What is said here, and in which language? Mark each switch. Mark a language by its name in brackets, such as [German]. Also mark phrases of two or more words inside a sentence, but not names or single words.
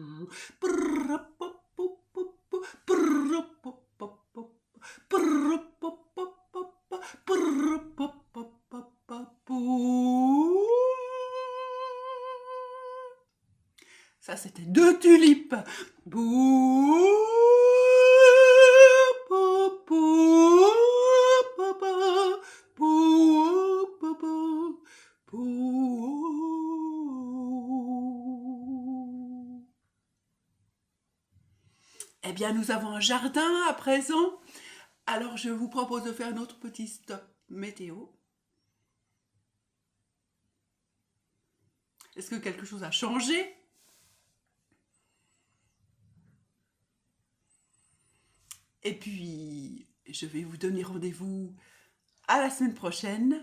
[French] Ça, c'était 2 tulipes. Bou, pou, pou, pou, pou, pou, pou, pou. Eh bien, nous avons un jardin à présent. Alors, je vous propose de faire notre petit stop météo. Est-ce que quelque chose a changé? Et puis, je vais vous donner rendez-vous à la semaine prochaine.